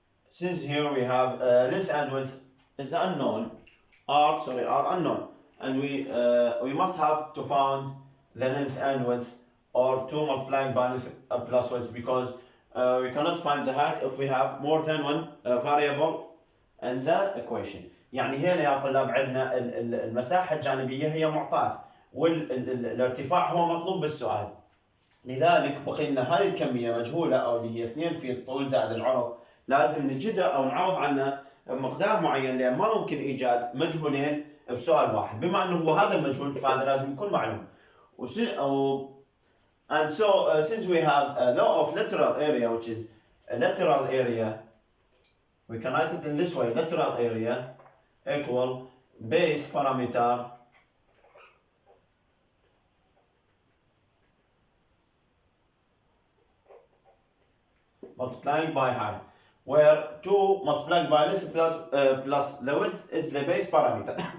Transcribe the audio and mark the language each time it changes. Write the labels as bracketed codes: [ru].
[en] Since here we have length and width is unknown, are unknown, and we must have to find the length and width or 2 multiplying by length plus width, because we cannot find the height if we have more than one variable in the equation. [ar] يعني هنا يا طلاب عندنا المساحة الجانبية هي معطاة والارتفاع هو مطلوب بالسؤال. لذلك بقي لنا هذه الكمية مجهولة أو اللي هي 2 في الطول زائد العرض، لازم نجدها أو نعوض عنها مقدار معين، لأن ما ممكن إيجاد مجهولين بسؤال واحد. بما أنه هو هذا المجهول فهذا لازم يكون معلوم. [en] And so since we have a law of lateral area, which is a lateral area, we can write it in this way: lateral area equal base parameter multiplying by height, where 2 multiplying by length plus the width is the base parameter.